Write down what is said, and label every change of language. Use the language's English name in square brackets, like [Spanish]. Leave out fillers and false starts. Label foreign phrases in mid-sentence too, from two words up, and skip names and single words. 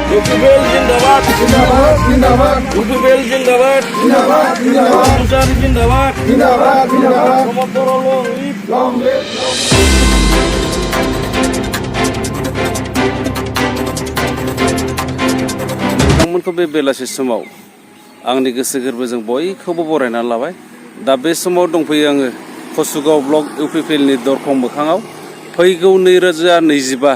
[Hindi] UPPL जिंदाबाद जिंदाबाद जिंदाबाद UPPL जिंदाबाद जिंदाबाद जिंदाबाद मुसाहारि जिंदाबाद जिंदाबाद जिंदाबाद [English] प्रमद बर' long live long live [Bodo] नोंथांमोनखौ बे बेलासि समाव आंनि गोसो गोरबोजों बयखौबो बरायना लाबाय। दा बे समाव दंफैयो आङो कसुगाव ब्लक इउपिपिएलनि दरखं मोखाङाव फैगौ 2025